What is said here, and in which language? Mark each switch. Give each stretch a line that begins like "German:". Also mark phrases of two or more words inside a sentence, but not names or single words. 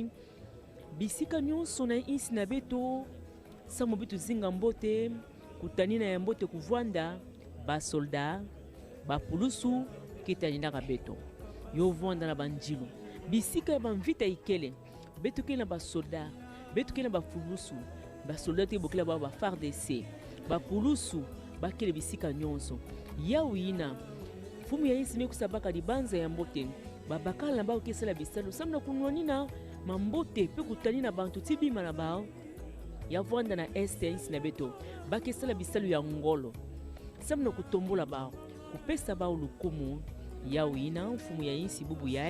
Kituba (Democratic Republic of Congo): bisika nyonso na insi na beto samo bitu zinga mbote kutanina ya mbote kuvwanda basolda bapulusu ketanindaka beto yo vwanda na banjilu bisika ya banvita ikele beto ke na basolda beto ke na bapulusu basolda te bokela ba FARDC bapulusu bakele bisika nyonso yawina fumu ya insi mekusabaka libanza ya mbote babakala na bao kesala bisalo samna kunwanina mambote pe kutani na bantu tibima na bao ya vwanda na este ya insi na beto bakesala bisalo ya ngolo samna kutombola bao kupesa bao lukumu yawina mfumu ya insi bubu yae